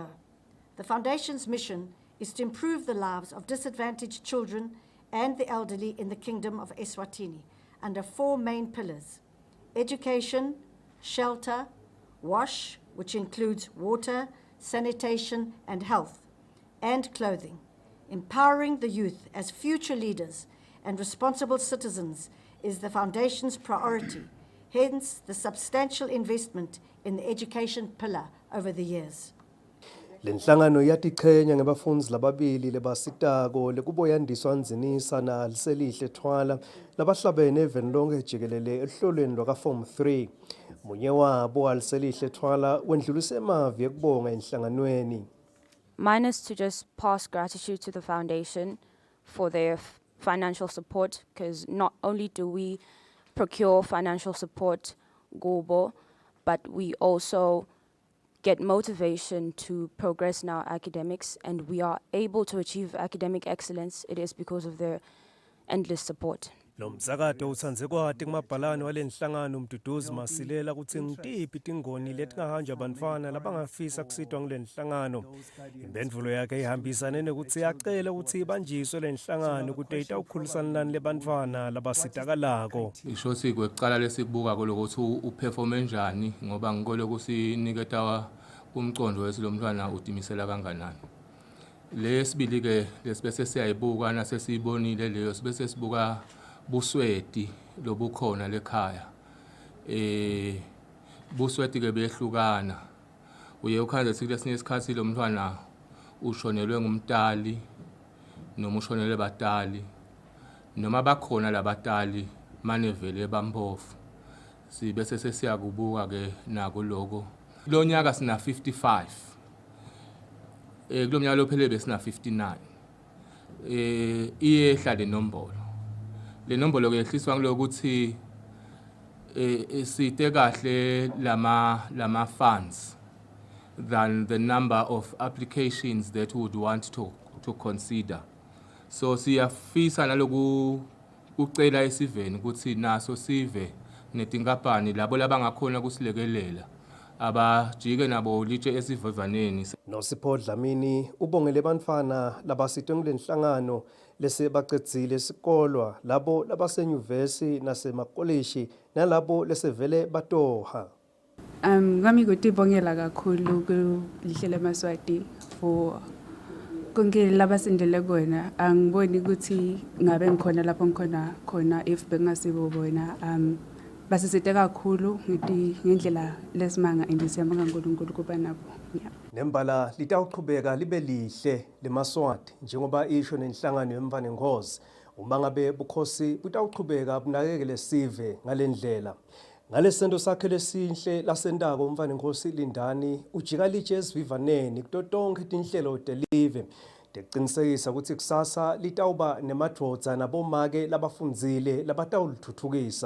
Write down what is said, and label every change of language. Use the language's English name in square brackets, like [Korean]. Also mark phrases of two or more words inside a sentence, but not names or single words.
[English] The Foundation's mission is to improve the lives of disadvantaged children and the elderly in the Kingdom of Eswatini under 4 main pillars: education, shelter, wash, which includes water, sanitation and health, and clothing. Empowering the youth as future leaders and responsible citizens is the Foundation's priority, hence the substantial investment in the education pillar over the years. [Swati] Le nhlangano yatiqhenya ngebafundzi lababili lebasitako lekuboyandiswa nzinisa na Liselihle Thwala labahlabene eveni lonke jikelele ehlolweni lwaka-Form 3. Munye wabo Liselihle Thwala wendlulise emavi ekubonga enhlanganweni. [English] Mine is to just pass gratitude to the foundation for their financial support, because not only do we procure financial support, Gobo, but we also get motivation to progress in our academics, and we are able to achieve academic excellence. It is because of their endless support. [Swati] Lo msakato utsanze kwati kumabhalane walenhlangano Mduduzi Masilela kutsi ngitiphi tingoni letingahanja bantfwana labangafisa kusitwa ngule nhlangano. Imphendvulo yakhe ihambisane nekutsi yacela kutsi ibanjiswe le nhlangano kute itawukhulisana nani lebantfwana labasitakalako. Ishosi kwekucala lesibuka kolokuthi uperforme njani ngoba ngikole kusiniketa umcondo wesi lo mntwana utimisela kanganani. Lesibili ke lesibese siyayibuka nasesibonile leyo sibese sibuka busweti lobukhona lekhaya. Busweti ke behlukana. Uye ukhanze sithi lesinye isikhathi lo mntwana ushonelwe ngumtali noma ushonelwe batali noma bakhona labatali manevele bampofu. Sibese sesiyakubuka ke nako lokho. Lo nyaka sina 55. Kulo mnyaka lophele besina 59. Iyehla le nombolo. Le nombolo ke yehliswa ngilokuthi site kahle lama funds [English] than the number of applications that we would want to consider. [Swati] So siyafisa naloku ucela isiveni ukuthi naso sive netinkampani labo labangakhona kusilekelela abajike nabo litshe esivivaneni. Nosipho Dlamini ubongele bantfwana labasitwe kulenhlangano lese baqedzile isikolo labo labasenyuvesi nasemakoleji nalabo lesevele batoha. Ngami kutibongela kakhulu kulihle leMaswati for konke labasindele kona. Angiboni ukuthi ngabe ngikhona lapho ngikhona khona if bengasibo bona. Basisite kakhulu ngendlela lesimanga andisiyabonga uNkulunkulu kuba nabo. Nembala litawuqhubeka libe lihle leMaswati njengoba isho nenhlangano yemvane ngozi uma ngabe bukhosi butawuqhubeka bunakekele sive ngalendlela. Ngalesento sakhe lesinhle lasendako umvane ngosi Lindani ujika litshe esivivaneni kuto tonke tinhlelo telive teqinisekisa ukuthi kusasa litawuba nemadvodza nabomake labafundzile labatawulithuthukisa.